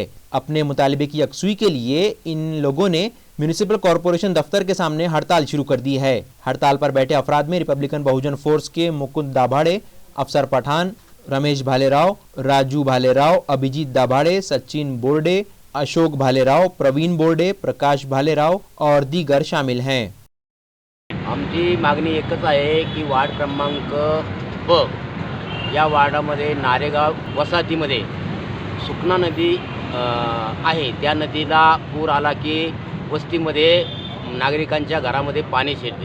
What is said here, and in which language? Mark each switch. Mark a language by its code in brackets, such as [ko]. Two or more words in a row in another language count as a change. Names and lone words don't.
[ur] اپنے مطالبے کی یکسوئی کے لیے ان لوگوں نے میونسپل کارپوریشن دفتر کے سامنے ہڑتال شروع کر دی ہے۔ ہڑتال پر بیٹھے افراد میں ریپبلکن بہوجن فورس کے مکند دابھاڑے، افسر پٹھان، رمیش بھالے راؤ، راجو بھالے راؤ، ابھیجیت دابھاڑے، سچن بورڈے، اشوک بھالے راؤ، پروین بورڈے، پرکاش بھالے راؤ اور دیگر شامل ہیں۔ [mr] आमची मागणी एकच आहे की वार्ड क्रमांक ब या वार्डामध्ये नारेगाव वसाहतीमध्ये सुकना नदी आहे. त्या नदीला पूर आला की वस्तीमध्ये नागरिकांच्या घरामध्ये पाणी शिरते.